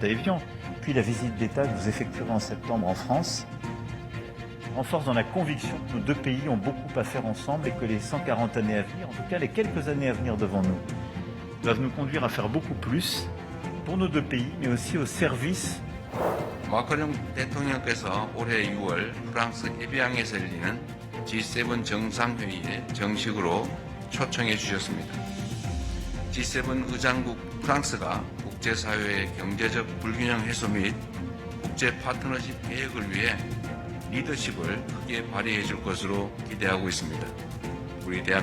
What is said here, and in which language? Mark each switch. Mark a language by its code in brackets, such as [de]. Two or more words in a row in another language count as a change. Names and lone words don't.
[fr] à Évian, puis la visite d'État que vous effectuerez en septembre en France, renforce dans la conviction que nos deux pays ont beaucoup à faire ensemble et que les 140 années à venir, en tout cas les quelques années à venir devant nous, doivent nous conduire à faire beaucoup plus pour nos deux pays, mais aussi au service [ko] 마크롱 대통령께서 올해 6월 프랑스 에비앙에서 열리는 G7 정상회의에 정식으로 초청해 주셨습니다. G7 의장국 프랑스가 국제사회의 경제적 불균형 해소 및 국제 파트너십 계획을 위해 리더십을 크게 발휘해 줄 것으로 기대하고 있습니다.